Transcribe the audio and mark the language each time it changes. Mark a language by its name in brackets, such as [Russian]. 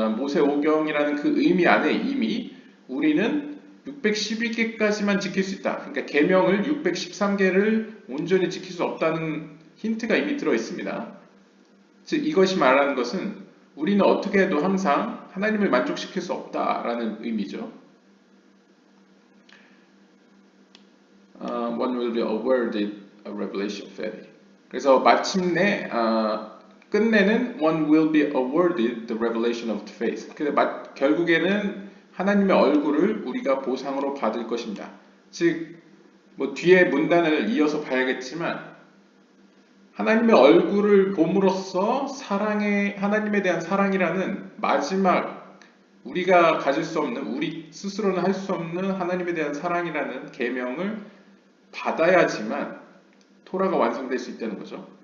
[Korean] 모세오경이라는 그 의미 안에 이미 우리는 612개까지만 지킬 수 있다. 그러니까 계명을 613개를 온전히 지킬 수 없다는 힌트가 이미 들어 있습니다. 즉 이것이 말하는 것은 우리는 어떻게 해도 항상 하나님을 만족시킬 수 없다라는 의미죠. [English] One will be awarded a revelation of faith. [Korean] 그래서 마침내 끝내는 [English] one will be awarded the revelation of the face. [Korean] 결국에는 하나님의 얼굴을 우리가 보상으로 받을 것입니다. 즉, 뭐 뒤에 문단을 이어서 봐야겠지만 하나님의 얼굴을 봄으로써 하나님에 대한 사랑이라는 마지막 우리가 가질 수 없는, 우리 스스로는 할 수 없는 하나님에 대한 사랑이라는 계명을 받아야지만 토라가 완성될 수 있다는 거죠.